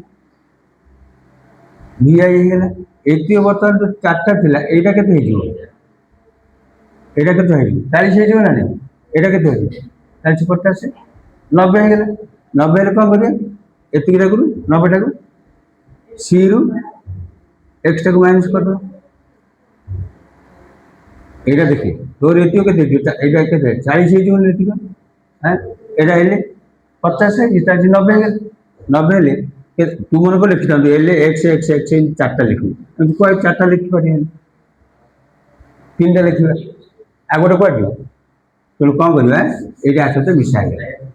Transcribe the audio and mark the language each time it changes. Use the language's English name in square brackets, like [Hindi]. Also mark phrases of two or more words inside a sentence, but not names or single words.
[Odia] ହେଇଗଲା ଏତିକି ବର୍ତ୍ତମାନ 4ଟା ଥିଲା ଏଇଟା କେତେ ହେଇଯିବ ଏଇଟା କେତେ ହେଇଯିବ 40 ହେଇଯିବ ନା ନାଇଁ ଏଇଟା କେତେ ହେଇଯିବ 40 50 90 ହେଇଗଲା 90 ହେଲେ କ'ଣ କରିବା ଏତିକିଟାକୁ 90ଟାକୁ ସି ରୁ ଏକ୍ସଟାକୁ ମାଇନସ୍ କରିଦେବା ଏଇଟା ଦେଖି ତୋର ଏଟିଓ କେତେ ଏଇଟା କେତେ 40 ହେଇଯିବ ନା ଏତିକି ଏଇଟା ହେଲେ 50 ଏଇଟା 90 ହେଇଗଲା 90 ହେଲେ ତୁ ମନେ କରି ଲେଖିଥାନ୍ତୁ ହେଲେ ଏକ୍ସ ଏକ୍ସ ଏକ୍ସ 4ଟା ଲେଖିବୁ ଏମିତି କୁଆଡ଼େ 4ଟା ଲେଖିପାରିବେନି 3ଟା ଲେଖିବା ଆଉ ଗୋଟେ କୁଆଡ଼େ ଯିବ ତେଣୁ କ'ଣ କରିବା ଏଇଟା ଆସତେ ମିଶା ହେଇଗଲା